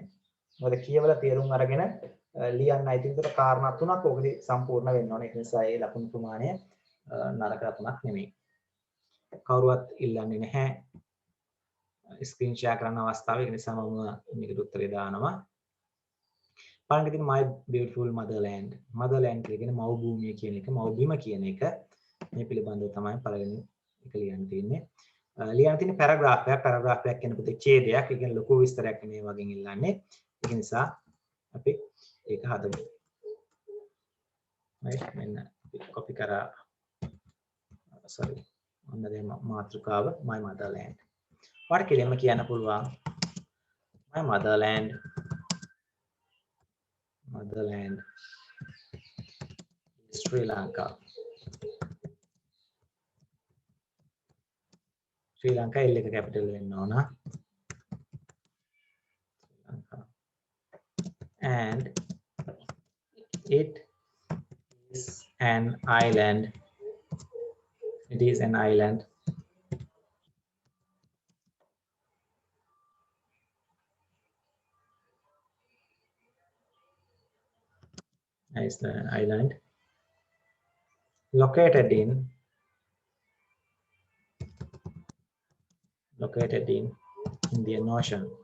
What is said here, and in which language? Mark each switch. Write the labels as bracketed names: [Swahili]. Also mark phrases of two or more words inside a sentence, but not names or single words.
[Sinhala] මොකද කියවලා තේරුම් අරගෙන ලියන්න ඉතින් ඒතර කාරණා තුනක් ඔකදී සම්පූර්ණ වෙන්න ඕනේ. ඒ නිසා ඒ ලකුණු ප්‍රමාණය නරක ලකුණක් නෙමෙයි. කවුරුවත් ඉල්ලන්නේ නැහැ. [English] screen share [Sinhala] කරන්න අවස්ථාව. ඒ නිසා මම මේකට උත්තරේ දානවා. බලන්න ඉතින් [English] my beautiful motherland. [Sinhala] motherland කියන්නේ මව් භූමිය කියන එක, මව් බිම කියන එක. මේ පිළිබඳව තමයි පළවෙනි එක ලියන්න තියෙන්නේ. ලියන්න තියෙන පැරග්‍රාෆ් එකක්. පැරග්‍රාෆ් එකක් කියන්නේ පුතේ ඡේදයක්. ඒ කියන්නේ ලොකු විස්තරයක් මේ වගේ ඉල්ලන්නේ. ඒක නිසා අපි ඒක හදමු. right මෙන්න copy කරා sorry ඔන්න දැන් මාතෘකාව [English] my motherland. [Sinhala] වාට කෙලින්ම කියන්න පුළුවන් [English] my motherland Sri Lanka. [Sinhala] Sri Lanka L එක capital වෙන්න ඕන. [English] And it is an island. It is an island. Is the island located in Indian Ocean.